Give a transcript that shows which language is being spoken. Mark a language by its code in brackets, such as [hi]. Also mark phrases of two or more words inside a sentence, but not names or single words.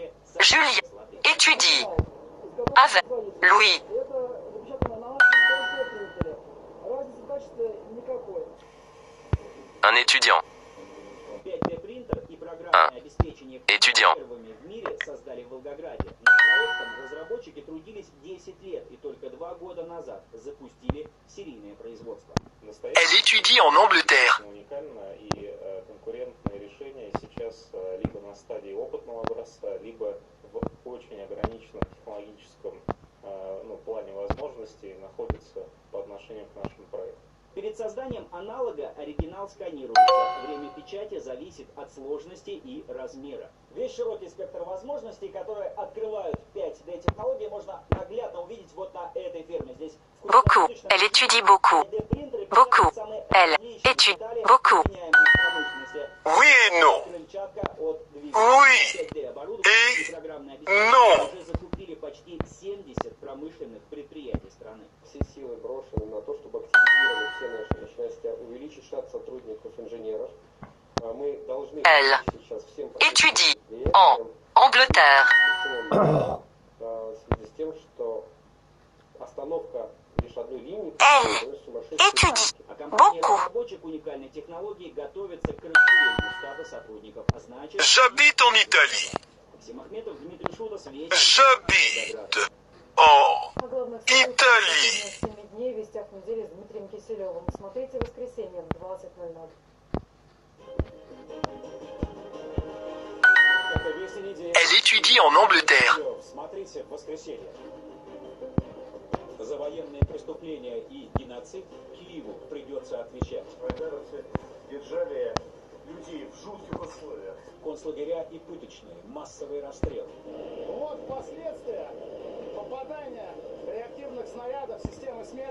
[fr] Julien étudie avec Louis. Un étudiant. Un étudiant. [ru] Создали в Волгограде. Над проектом разработчики трудились 10 лет и только 2 года назад запустили серийное производство. [fr] Elle étudie en Angleterre. [ru] Уникально и конкурентное решение сейчас либо на стадии опытного образца, либо в очень ограниченном технологическом плане возможностей находится по отношению к нашему проекту. Перед созданием аналога оригинал сканируется. Время печати зависит от сложности и размера. Весь широкий спектр возможностей, которые открывают 5D-технологии, можно наглядно увидеть вот на этой ферме. Здесь [fr] Beaucoup. Elle étudie beaucoup. Beaucoup. Elle étudie beaucoup. Oui et non. Oui et non. [ru] Уже закупили почти 70 промышленных предприятий страны. Все силы брошены на то, чтобы активизировать все наши мощности, увеличить штат сотрудников, инженеров. Мы должны сейчас всем [fr] Étudie en Angleterre. [ru] в связи с тем, что остановка лишь одной линии. [fr] Elle étudie beaucoup. [ru] Разработчик уникальной технологии готовится к расширению штата сотрудников. А значит, [fr] J'habite en Italie. [ru] Максим Дмитрий Шутас, [fr] J'habite en Italie. [ru] 7 дней в вестях недели с Дмитрием Киселевым. Смотрите в воскресенье в 20:00. [fr] Elle étudie en Angleterre. [ru] Смотрите в воскресенье. За военные преступления и геноцид Киеву придется отвечать. Вайдаровцы держали людей в жутких условиях. Концлагеря и пыточные, массовые расстрелы. Вот последствия попадания реактивных снарядов в системы смерти.